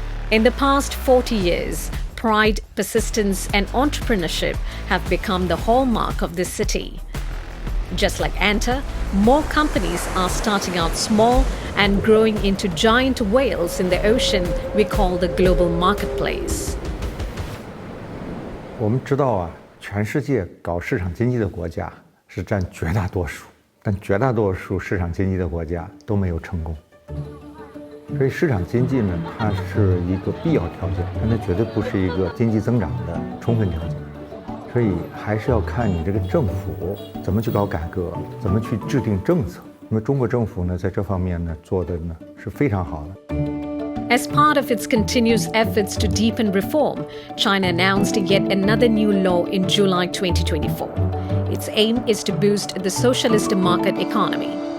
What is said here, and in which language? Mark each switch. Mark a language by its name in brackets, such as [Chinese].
[English] In the past 40 years, pride, persistence, and entrepreneurship have become the hallmark of this city. Just like Anta, more companies are starting out small and growing into giant whales in the ocean we call the global marketplace. [Chinese] 我们知道啊，全世界搞市场经济的国家是占绝大多数，但绝大多数市场经济的国家都没有成功。所以市场经济呢，它是一个必要条件，但它绝对不是一个经济增长的充分条件。所以还是要看你这个政府怎么去搞改革，怎么去制定政策。因为中国政府呢，在这方面呢做的呢是非常好的。 [English] As part of its continuous efforts to deepen reform, China announced yet another new law in July 2024. Its aim is to boost the socialist market economy.